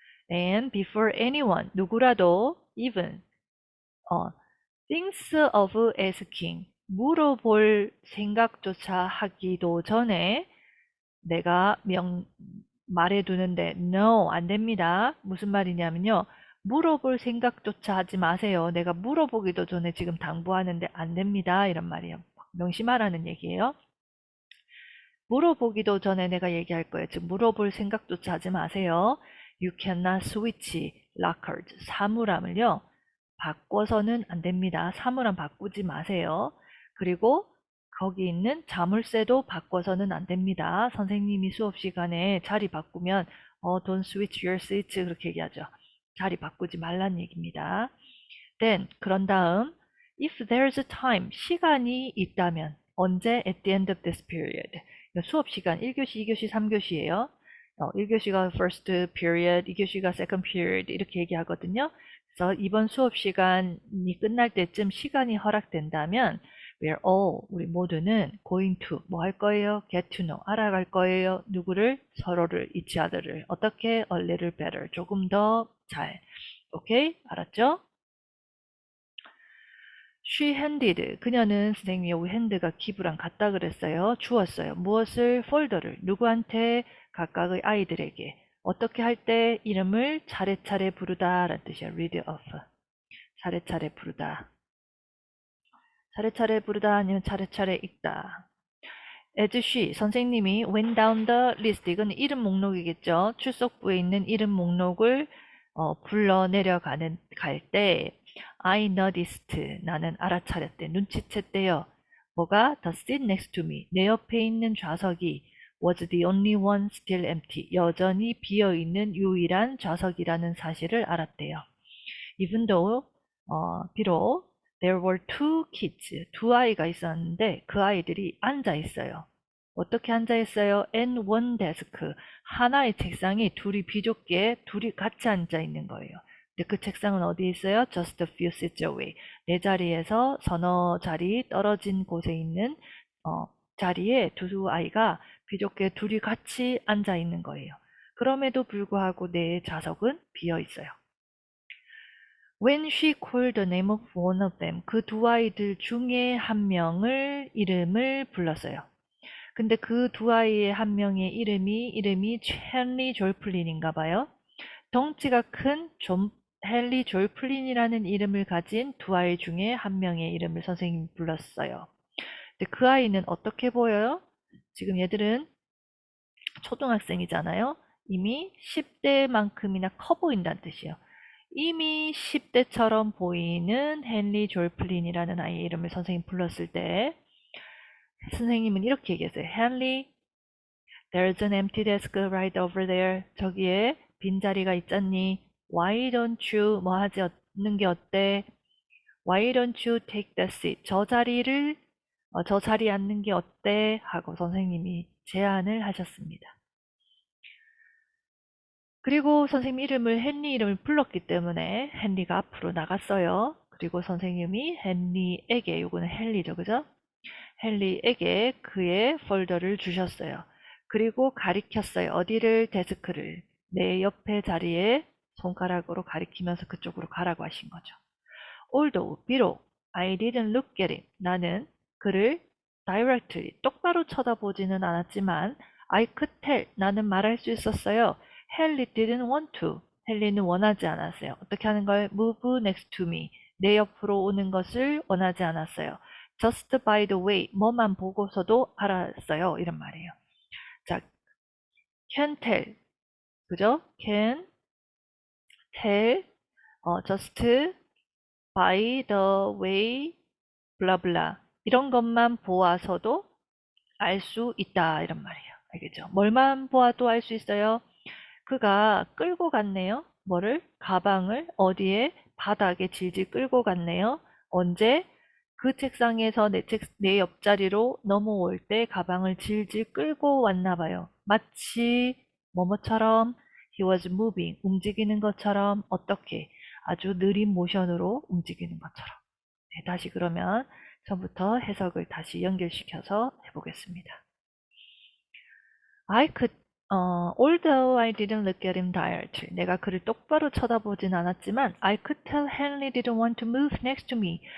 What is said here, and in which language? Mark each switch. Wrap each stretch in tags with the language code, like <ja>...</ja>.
<en>And before anyone,</en> <ko>누구라도</ko> <en>even thinks of asking,</en> <ko>물어볼 생각조차 하기도 전에 내가 말해두는데</ko> <en>no,</en> <ko>안 됩니다. 무슨 말이냐면요. 물어볼 생각조차 하지 마세요. 내가 물어보기도 전에 지금 당부하는데 안 됩니다. 이런 말이에요. 명심하라는 얘기예요. 물어보기도 전에 내가 얘기할 거예요. 즉 물어볼 생각조차 하지 마세요.</ko> <en>You cannot switch lockers.</en> <ko>사물함을요. 바꿔서는 안 됩니다. 사물함 바꾸지 마세요. 그리고 거기 있는 자물쇠도 바꿔서는 안 됩니다. 선생님이 수업 시간에 자리 바꾸면</ko> <en>don't switch your seats</en> <ko>그렇게 얘기하죠. 자리 바꾸지 말란 얘기입니다.</ko> <en>Then</en> <ko>그런 다음</ko> <en>if there's a time</en> <ko>시간이 있다면 언제</ko> <en>at the end of this period</en> <ko>수업 시간 1교시, 2교시, 3교시예요. 1교시가</ko> <en>first period,</en> <ko>2교시가</ko> <en>second period</en> <ko>이렇게 얘기하거든요. 그래서 이번 수업 시간이 끝날 때쯤 시간이 허락된다면</ko> <en>we're all,</en> <ko>우리 모두는</ko> <en>going to</en> <ko>뭐 할 거예요?</ko> <en>get to know,</en> <ko>알아갈 거예요. 누구를? 서로를,</ko> <en>each other</en> <ko>를. 어떻게?</ko> <en>a little better,</en> <ko>조금 더 잘. 오케이? 알았죠?</ko> <en>She handed,</en> <ko>그녀는 선생님이 여기 hand가 give랑 같다 그랬어요. 주었어요. 무엇을? 폴더를 누구한테? 각각의 아이들에게. 어떻게 할 때? 이름을 차례차례 부르다 라는 뜻이야. read off. 차례차례 부르다. 차례차례 부르다 아니면 차례차례 읽다.</ko> <en>As she,</en> <ko>선생님이</ko> <en>went down the list,</en> <ko>이건 이름 목록이겠죠. 출석부에 있는 이름 목록을 불러 내려가는 갈 때</ko> <en>I noticed,</en> <ko>나는 알아차렸대, 눈치챘대요. 뭐가?</ko> <en>The seat next to me,</en> <ko>내 옆에 있는 좌석이</ko> <en>was the only one still empty,</en> <ko>여전히 비어있는 유일한 좌석이라는 사실을 알았대요.</ko> <en>Even though,</en> <ko>비록</ko> <en>there were two kids,</en> <ko>두 아이가 있었는데 그 아이들이 앉아 있어요. 어떻게 앉아 있어요?</ko> <en>And one desk,</en> <ko>하나의 책상이 둘이 비좁게 둘이 같이 앉아 있는 거예요. 근데 그 책상은 어디에 있어요?</ko> <en>Just a few seats away.</en> <ko>내 자리에서 서너 자리 떨어진 곳에 있는 자리에 두 아이가 비좁게 둘이 같이 앉아 있는 거예요. 그럼에도 불구하고 내 좌석은 비어 있어요.</ko> <en>When she called the name of one of them,</en> <ko>그 두 아이들 중에 한 명을 이름을 불렀어요. 근데 그 두 아이의 한 명의 이름이 헨리 졸플린인가 봐요. 덩치가 큰 헨리 졸플린이라는 이름을 가진 두 아이 중에 한 명의 이름을 선생님이 불렀어요. 근데 그 아이는 어떻게 보여요? 지금 얘들은 초등학생이잖아요. 이미 10대만큼이나 커 보인다는 뜻이에요. 이미 10대처럼 보이는 헨리 졸플린이라는 아이의 이름을 선생님 불렀을 때 선생님은 이렇게 얘기했어요.</ko> <en>헨리, there's an empty desk right over there.</en> <ko>저기에 빈자리가 있잖니.</ko> <en>Why don't you</en> <ko>뭐 하지 않는 게 어때?</ko> <en>Why don't you take that seat?</en> <ko>저 자리에 앉는 게 어때? 하고 선생님이 제안을 하셨습니다. 그리고 선생님 헨리 이름을 불렀기 때문에 헨리가 앞으로 나갔어요. 그리고 선생님이 헨리에게, 요거는 헨리죠, 그죠? 헨리에게 그의 폴더를 주셨어요. 그리고 가리켰어요. 어디를? 데스크를. 내 옆에 자리에 손가락으로 가리키면서 그쪽으로 가라고 하신 거죠.</ko> <en>Although,</en> <ko>비록</ko> <en>I didn't look at him,</en> <ko>나는 그를</ko> <en>directly,</en> <ko>똑바로 쳐다보지는 않았지만</ko> <en>I could tell,</en> <ko>나는 말할 수 있었어요. 헨리</ko> <en>didn't want to,</en> <ko>헨리는 원하지 않았어요. 어떻게 하는 걸?</ko> <en>Move next to me,</en> <ko>내 옆으로 오는 것을 원하지 않았어요.</ko> <en>Just by the way,</en> <ko>뭐만 보고서도 알았어요. 이런 말이에요. 자,</ko> <en>can tell,</en> <ko>그죠?</ko> <en>can tell, just by the way, blah blah.</en> <ko>이런 것만 보아서도 알 수 있다. 이런 말이에요. 알겠죠? 뭘만 보아도 알 수 있어요? 그가 끌고 갔네요. 뭐를? 가방을 어디에? 바닥에 질질 끌고 갔네요. 언제? 그 책상에서 내 옆자리로 넘어올 때 가방을 질질 끌고 왔나 봐요. 마치 뭐뭐처럼</ko> <en>he was moving,</en> <ko>움직이는 것처럼 어떻게? 아주 느린 모션으로 움직이는 것처럼. 네, 다시 그러면 처음부터 해석을 다시 연결시켜서 해보겠습니다.</ko> <en>I could, Although I didn't look at him directly.</en> <ko>내가 그를 똑바로 쳐다보진 않았지만</ko> <en>I could tell Henry didn't want to move next to me.</en>